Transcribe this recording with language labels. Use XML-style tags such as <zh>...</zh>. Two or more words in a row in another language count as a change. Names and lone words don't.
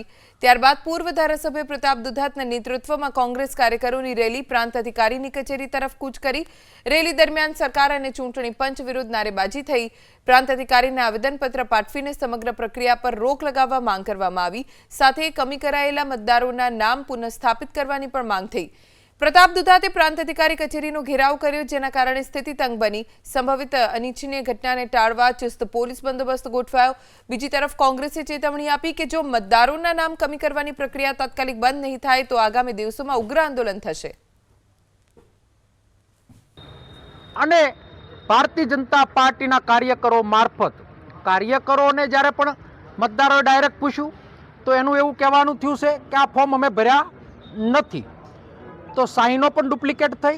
<gu>ત્યારબાદ પૂર્વ ધારાસભ્ય પ્રતાપ દુધાતના નેતૃત્વમાં કોંગ્રેસ કાર્યકરોની રેલી પ્રાંત અધિકારીની કચેરી તરફ કૂચ કરી। રેલી દરમિયાન સરકાર અને ચૂંટણી પંચ વિરુદ્ધ નારેબાજી થઈ। પ્રાંત અધિકારીને આવેદનપત્ર પાઠવીને સમગ્ર પ્રક્રિયા પર રોક લગાવવા માંગ કરવામાં આવી। સાથે કમી કરાયેલા મતદારોના નામ પુનઃસ્થાપિત કરવાની પણ માંગ થઈ। પ્રતાપ દુધાતે પ્રાંત અધિકારી કચેરીનો ઘેરાવ કર્યો, જેના કારણે સ્થિતિ તંગ બની। સંભવિત અનિચ્છનીય ઘટનાને ટાળવા ચુસ્ત પોલીસ બંદોબસ્ત ગોઠવાયો। બીજી તરફ કોંગ્રેસે ચેતવણી આપી કે જો મતદારોના નામ કમી કરવાની પ્રક્રિયા તાત્કાલિક બંધ નહીં થાય તો આગામી દિવસોમાં ઉગ્ર આંદોલન થશે। અને ભારતીય જનતા પાર્ટીના કાર્યકરો મારફત કાર્યકરોને જ્યારે પણ મતદારોએ ડાયરેક્ટ પૂછ્યું તો એનું એવું કહેવાનું થયું છે કે આ ફોર્મ અમે ભર્યા નથી, તો સાઈનો પણ ડુપ્લિકેટ થઈ।</gu>